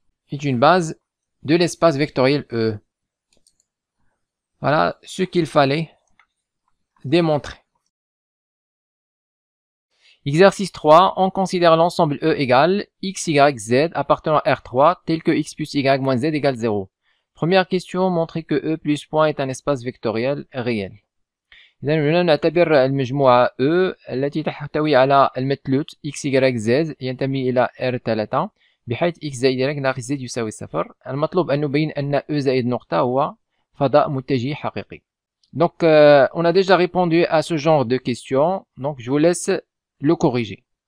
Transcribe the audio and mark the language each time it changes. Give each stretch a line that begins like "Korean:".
French: De l'espace vectoriel E. Voilà ce qu'il fallait démontrer. Exercice 3, on considère l'ensemble E égale x, y, z appartenant à R3 tel que x plus y moins z égale 0. Première question, montrer que E plus point est un espace vectoriel réel.
Arabic: إذا هنا نعتبر المجموعة E التي تحتوي على المثلث x, y, z ينتمي إلى R3 بحيث x زائد y ناقص z يساوي 0. المطلوب أن نبين أن E زائد نقطة هو فضاء متجه حقيقي.
French: Donc, on a déjà répondu à ce genre de questions. Donc, je vous laisse le corriger.